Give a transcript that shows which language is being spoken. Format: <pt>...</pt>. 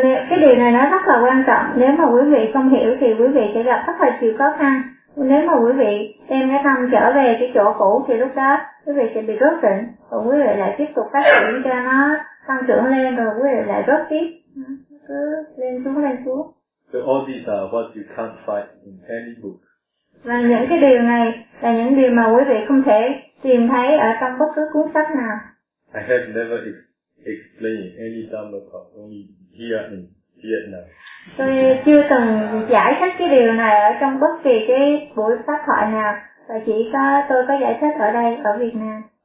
<vi>Cái điều này nó rất là quan trọng. Nếu mà quý vị không hiểu thì quý vị sẽ gặp rất là nhiều khó khăn. Nếu mà quý vị đem cái tâm trở về cái chỗ cũ thì lúc đó quý vị sẽ bị rớt định, còn quý vị lại tiếp tục phát triển cho nó tăng trưởng lên, rồi quý vị lại rớt tiếp, cứ lên xuống lên xuống.</vi> <en>So all these are what you can't find in any book.</en> <vi>Và những cái điều này là những điều mà quý vị không thể tìm thấy ở trong bất cứ cuốn sách nào.</vi> <en>I have never explained any Dhamma talk only here in Vietnam.</en> <vi>Tôi chưa từng giải thích cái điều này ở trong bất kỳ cái buổi pháp thoại nào, và chỉ có tôi có giải thích ở đây ở Việt Nam.</vi>